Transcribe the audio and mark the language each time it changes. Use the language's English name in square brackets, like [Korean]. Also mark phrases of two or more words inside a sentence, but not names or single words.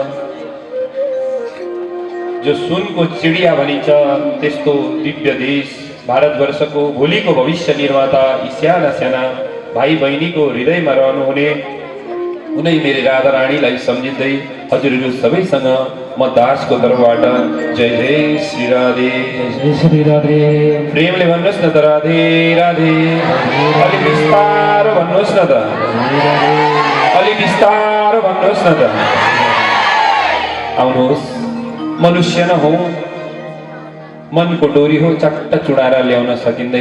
[Nepali] जो सुनको चिडिया भनिन्छ त्यस्तो दिव्य देश भारतवर्षको भोलिको भविष्य निर्माता यी साना साना भाइ बहिनीको हृदयमा रहनुहुने उनै मेरी राधारानीलाई सम्झिँदै हजुरहरू सबैसँग म दासको तर्फबाट जय जय श्री राधे, जय श्री राधे। प्रेमले भन्नुहोस् न त राधे राधे, अलि बिस्तारो भन्नुहोस् न त, अलि बिस्तारो भन्नुहोस् न त। आउनुहोस्, मनुष्य न हो, मनको डोरी हो, चट्ट चुडाएर ल्याउन सकिँदैन।